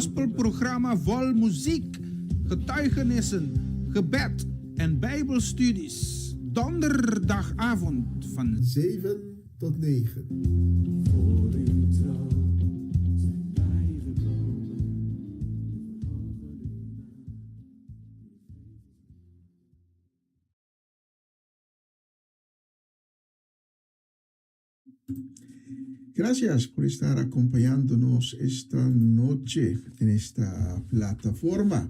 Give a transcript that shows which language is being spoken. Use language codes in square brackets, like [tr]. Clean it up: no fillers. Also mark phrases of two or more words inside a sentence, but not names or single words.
[nl] Een gospelprogramma vol muziek, getuigenissen, gebed en bijbelstudies. Donderdagavond van 7 tot 9. Voor uw trouw zijn wij gekomen. [es] Gracias por estar acompañándonos esta noche en esta plataforma.